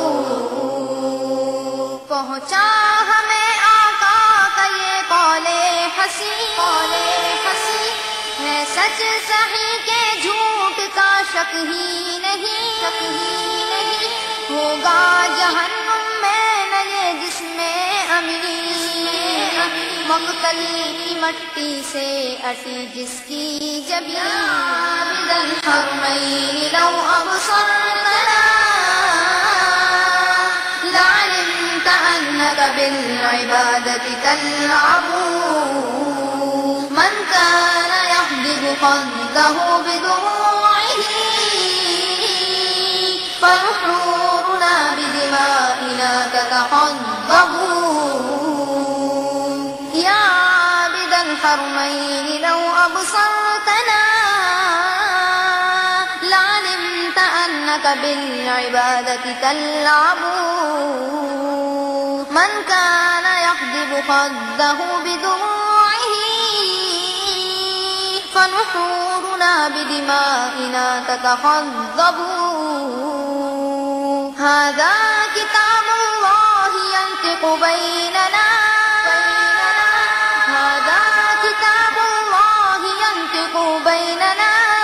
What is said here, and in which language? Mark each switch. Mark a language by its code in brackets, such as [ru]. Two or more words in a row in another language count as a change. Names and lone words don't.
[ur] پہنچا ہمیں آقا کا یہ قول حسی ہے سچ صحیح کہ جھوٹ کا شک ہی نہیں. ہوگا جہنم میں نہ یہ جس میں امیر مقتل کی مٹی سے اٹی جس کی جبیں. [ar] عابد الحرمين لو أبصرتنا لعلمت أنك بالعبادة تلعب. من كان يخضب خده بدموعه فنحورنا بدمائنا تتخضب. يا عابد الحرمين لو أبصرتنا لعلمت أنك بالعبادة تلعب. من كان يحدب خده بدموعه فنحورنا بدمائنا تتخضب. هذا كتاب الله ينطق بيننا هذا كتاب الله ينطق بيننا.